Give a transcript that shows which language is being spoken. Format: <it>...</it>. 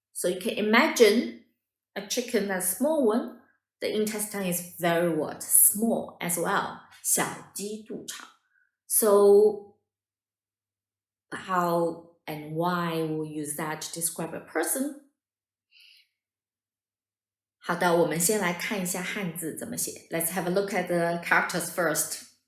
<en>So you can imagine a chicken, that's a small one. The intestine is very what? Small as well. 小鸡肚肠. So how and why we'll use that to describe a person?</en> <zh>好的，我们先来看一下汉字怎么写。</zh> <en>Let's have a look at the characters first.</en>